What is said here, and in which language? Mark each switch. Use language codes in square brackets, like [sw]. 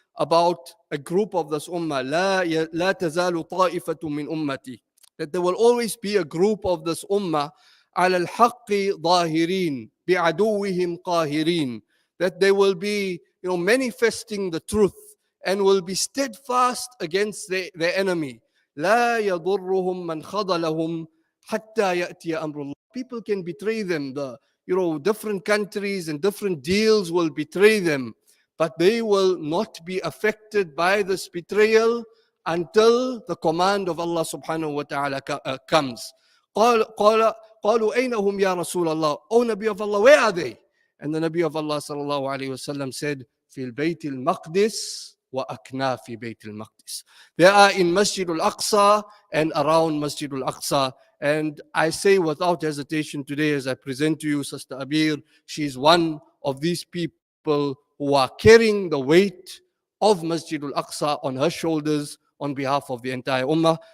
[en] about a group of this ummah, [ar] لا تزال طائفة من أمتي, [en] that there will always be a group of this ummah [ar] على الحق ظاهرين بعدوهم قاهرين, [en] that they will be, manifesting the truth and will be steadfast against their enemy. [ar] لا يضرهم من خذلهم حتى يأتي أمر الله. [en] People can betray them. Different countries and different deals will betray them, but they will not be affected by this betrayal until the command of Allah subhanahu wa ta'ala comes. [ar] قالوا أين هم يا رسول الله? [en] O Nabi of Allah, where are they? And the Nabi of Allah sallallahu alayhi wa sallam said, [ar] في البيت المقدس وأكناف بيت المقدس. [en] They are in Masjid al-Aqsa and around Masjid al-Aqsa. And I say without hesitation today, as I present to you Sister Abir, she is one of these people who are carrying the weight of Masjid al-Aqsa on her shoulders on behalf of the entire Ummah.